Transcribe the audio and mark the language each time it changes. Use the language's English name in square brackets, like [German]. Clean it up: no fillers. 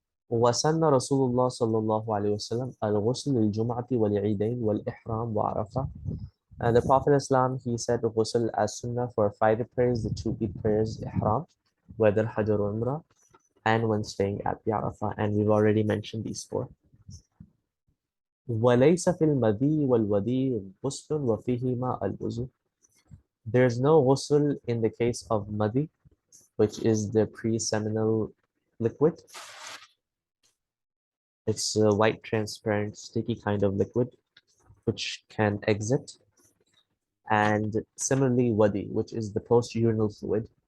[Arabic] وسن رسول الله صلى الله عليه وسلم الغسل للجمعة والعيدين والإحرام وعرفة. [English] And the Prophet Islam, he said ghusl as sunnah for 5 prayers, the 2 Eid prayers, ihram, whether Hajj or Umrah, and when staying at the Arafah. And we've already mentioned these 4. [Arabic] وليس في المذي والودي غسل وفيهما الوضوء. [English] There's no ghusl in the case of madhi, which is the pre-seminal liquid. It's a white, transparent, sticky kind of liquid which can exit. And similarly, wadi, which is the post-urinal fluid.